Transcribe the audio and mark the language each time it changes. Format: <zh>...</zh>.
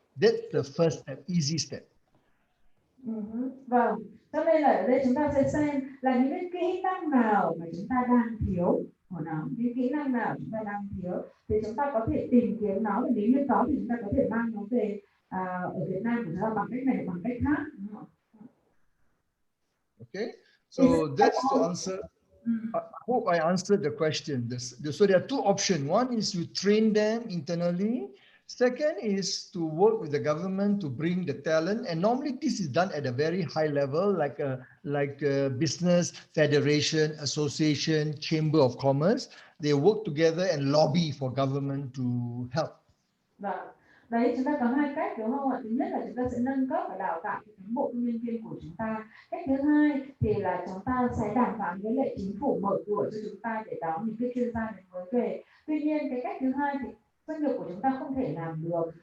<en>That's the first step, easy step.</en> <vi>Vâng, cho nên là ở đây chúng ta sẽ xem là những cái kỹ năng nào mà chúng ta đang thiếu của nó, những kỹ năng nào chúng ta đang thiếu thì chúng ta có thể tìm kiếm nó, và nếu như có thì chúng ta có thể mang nó về ở Việt Nam của chúng ta bằng cách này hoặc bằng cách khác.</vi> <en>Okay, so that's to answer. I hope I answered the question. So there are two options. One is you train them internally. Second is to work with the government to bring the talent, and normally this is done at a very high level, like a business federation, association, chamber of commerce. They work together and lobby for government to help.</en> <vi>Vâng, đấy chúng ta có 2 cách đúng không ạ? Thứ nhất là chúng ta sẽ nâng cấp và đào tạo cán bộ công nhân viên của chúng ta. Cách thứ hai thì là chúng ta sẽ đàm phán với lại chính phủ mở cửa cho chúng ta để đón những cái chuyên gia mới về. Tuy nhiên cái cách thứ hai thì doanh nghiệp của chúng ta không thể làm được.</vi>